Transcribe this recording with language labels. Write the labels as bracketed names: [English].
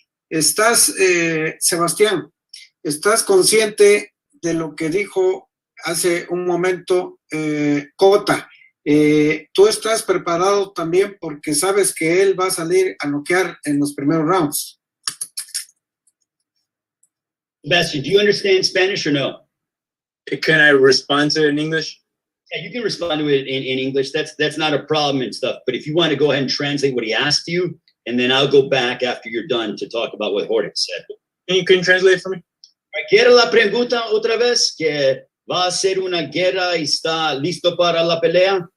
[Spanish] Sebastián, ¿estás consciente de lo que dijo hace un momento Cota? Tú estás preparado también porque sabes que él va a salir a noquear en los primeros rounds. [English] Sebastian, do you understand Spanish or no? Can I respond to it in English? Yeah, you can respond to it in English. That's not a problem and stuff. But if you want to go ahead and translate what he asked you, and then I'll go back after you're done to talk about what Jorge said. Can you translate for me? [Spanish] ¿Quiere la pregunta otra vez? ¿Que va a ser una guerra y está listo para la pelea?